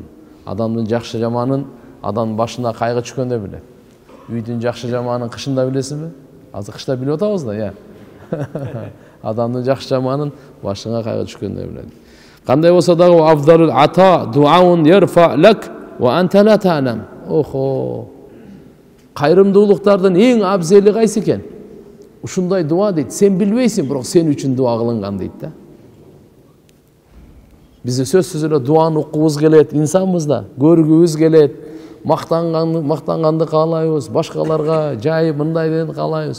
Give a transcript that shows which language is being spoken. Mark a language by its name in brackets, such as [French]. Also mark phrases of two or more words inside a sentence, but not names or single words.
[Kyrgyz] Адамдын жакшы жаманын адам башына кайгы түшкөндө билет. Үйдүн жакшы жаманын кышында билесизби? Азыр кышта билип атабыз да, Адамдын жакшы жаманын башыңа кайгы түшкөндө билет. Кандай болсо дагы [Arabic] أفضل العطاء دعاء يرفع لك وأنت لا تعلم. Охо. [Kyrgyz] Кайрымдуулуктардын эң абзели кайсы экен? Ушундай дуа дейт. Сен билбейсиң, бирок сен үчүн дуа кылынган дейт да. Бизде сөзсүз эле дуаны уккубуз келет, инсанбыз да, көргүбүз келет, мактанганды каалайбыз, башкаларга жайып мындай дегенди каалайбыз.